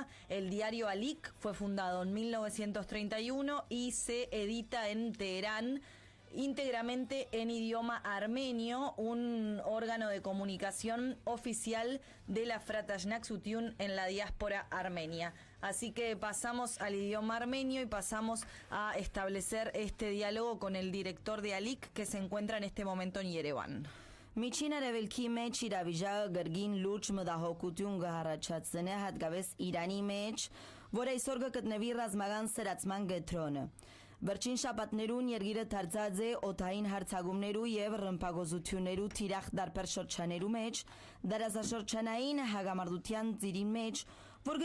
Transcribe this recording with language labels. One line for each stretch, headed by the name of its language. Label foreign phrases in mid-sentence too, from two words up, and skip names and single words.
Spanish: El diario Alik fue fundado en 1931 y se edita en Teherán íntegramente en idioma armenio, un órgano de comunicación oficial de la Fratashnak Sutyun en la diáspora armenia. Así que pasamos al idioma armenio y pasamos a establecer este diálogo con el director de Alik, que se encuentra en este momento en Երևան.
Armenian: Միջին արևելքի մեջ իրավիճակը գրգին լուրջ մտահոգություն կհառաջացնի հատկապես Իրանի մեջ, որ այսօր կգտնվի ռազմական սրացման կենտրոնը։ Վերջին շաբաթներուն երկիրը դարձած է օդային հարձակումներու եւ ռմբակոծություններու թիրախ դարբեր շրջաներու մեջ, դարաշրջանային հագամարտության ծիրին մեջ, որ